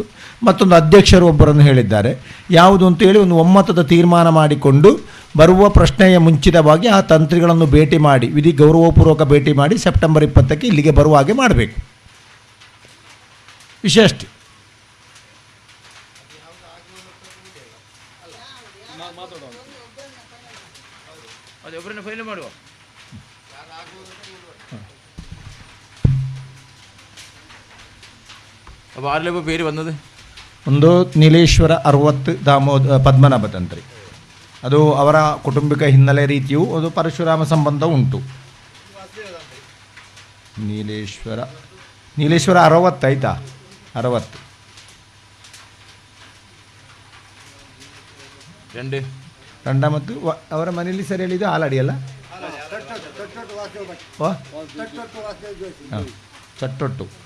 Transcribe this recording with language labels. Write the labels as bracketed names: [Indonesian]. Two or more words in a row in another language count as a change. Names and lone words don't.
[Kannada] ಮತ್ತೊಂದು ಅಧ್ಯಕ್ಷರು ಒಬ್ಬರನ್ನು ಹೇಳಿದ್ದಾರೆ. ಯಾವುದು ಅಂತೇಳಿ ಒಂದು ಒಮ್ಮತದ ತೀರ್ಮಾನ ಮಾಡಿಕೊಂಡು ಬರುವ ಪ್ರಶ್ನೆಯ ಮುಂಚಿತವಾಗಿ ಆ ತಂತ್ರಿಗಳನ್ನು ಭೇಟಿ ಮಾಡಿ, ವಿಧಿ ಗೌರವಪೂರ್ವಕ ಭೇಟಿ ಮಾಡಿ ಸೆಪ್ಟೆಂಬರ್ 20 ಇಲ್ಲಿಗೆ ಬರುವ ಹಾಗೆ ಮಾಡಬೇಕು. ವಿಷಯ ಅಷ್ಟೇ. ಅದು ಒಬ್ಬರನ್ನ ಫೈಲ್ ಮಾಡುವ. [Malayalam] അപ്പോൾ ആരെല്ലാം ഇപ്പോൾ പേര് വന്നത്? [Kannada] ಒಂದು ನೀಲೇಶ್ವರ 60 ಪದ್ಮನಾಭ ತಂತ್ರಿ. ಅದು ಅವರ ಕುಟುಂಬಿಕ ಹಿನ್ನೆಲೆ ರೀತಿಯೂ ಅದು ಪರಶುರಾಮ ಸಂಬಂಧ ಉಂಟು. ನೀಲೇಶ್ವರ 60 ಆಯ್ತಾ? 60. രണ്ടാമത്തെ ಅವರ ಮನೆಯಲ್ಲಿ ಸರಿ ಹೇಳಿದ್ದು ಆಲಡಿಯಲ್ಲ, ಚಟ್ಟೊಟ್ಟು